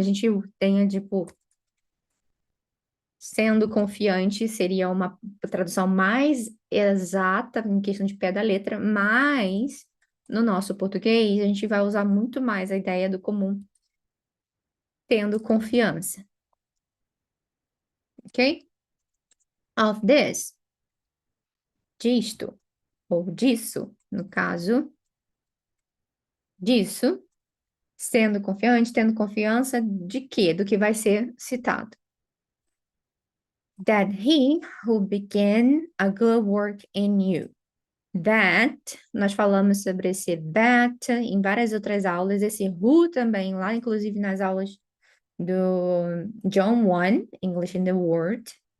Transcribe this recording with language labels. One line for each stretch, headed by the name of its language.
Portuguese: A gente tem, tipo, sendo confiante seria uma tradução mais exata em questão de pé da letra, mas no nosso português a gente vai usar muito mais a ideia do comum, tendo confiança, ok?
English: Of this,
Portuguese: disto, ou disso, no caso, disso, sendo confiante, tendo confiança de quê? Do que vai ser citado.
English: That he who began a good work in you.
Portuguese: That, nós falamos sobre esse that em várias outras aulas, esse who também, lá inclusive nas aulas do John 1, English in the Word.